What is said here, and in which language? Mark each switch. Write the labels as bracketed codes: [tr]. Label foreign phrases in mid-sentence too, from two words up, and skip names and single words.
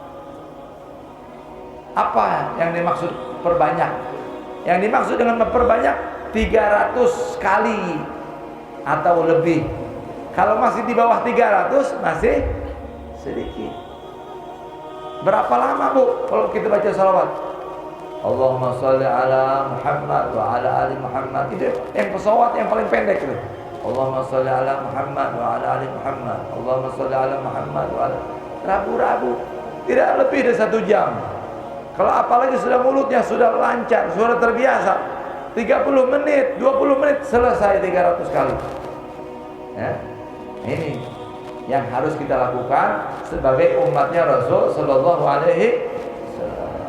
[id] Apa yang dimaksud perbanyak? Yang dimaksud dengan memperbanyak 300 kali atau lebih. Kalau masih di bawah 300 masih sedikit. Berapa lama, Bu, kalau kita baca salawat? [ar] اللهم صل على محمد وعلى آل محمد. [id] Itu yang pesawat yang paling pendek itu. [ar] اللهم صل على محمد وعلى آل محمد. اللهم صل على محمد وعلى. [id] Rabu-rabu. Tidak lebih dari 1 jam. Kalau apalagi sudah mulutnya sudah lancar, sudah terbiasa, 30 menit, 20 menit selesai 300 kali. Ya. Ini yang harus kita lakukan sebagai umatnya Rasul [ar] صلى الله عليه وسلم.